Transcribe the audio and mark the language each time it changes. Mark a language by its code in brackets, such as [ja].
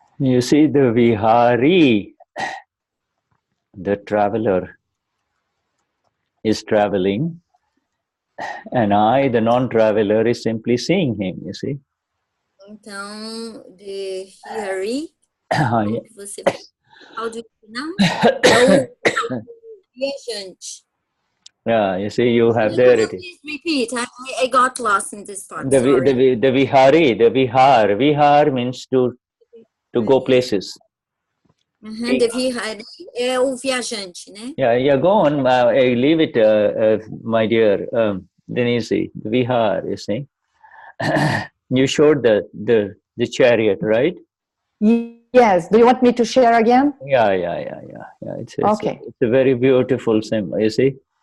[en] You see, the Vihari, the traveler, is traveling. And I, the non-traveler, is simply seeing him, you see. Então, the Vihari, você how do you pronounce? [pt] É o viajante. [en] Yeah, you see, you have there it is. Please repeat. I got lost in this part. The Vihari, the Vihar means to go places. [pt] The Vihari é o viajante, né? [en] Yeah, go on. I leave it, my dear Denise. The Vihar, you see. You showed the chariot, right? Yes. Do you want me to share again? Yeah. It's a very beautiful symbol, you see.